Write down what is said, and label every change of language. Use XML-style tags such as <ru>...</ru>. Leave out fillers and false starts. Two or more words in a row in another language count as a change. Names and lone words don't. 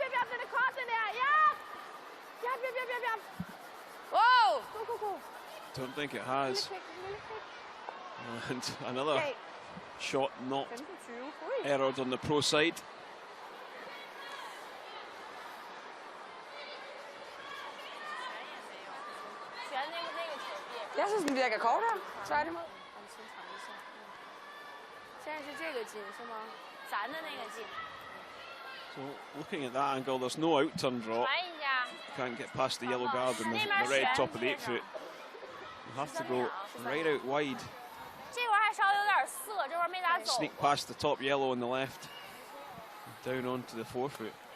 <en>Whoa! Go, go, go. Don't think it has. And another shot not errored on the pro side.</en> <da>Jeg synes, den virker kortere. Tværtimod.</da> <zh>现在是这个劲是吗？咱的那个劲。</zh> <en>So looking at that angle, there's no out turn drop. Can't get past the yellow guard and the red top of the 8 foot. You have to go right out wide. Sneak past the top yellow on the left. Down onto the 4 foot.</en>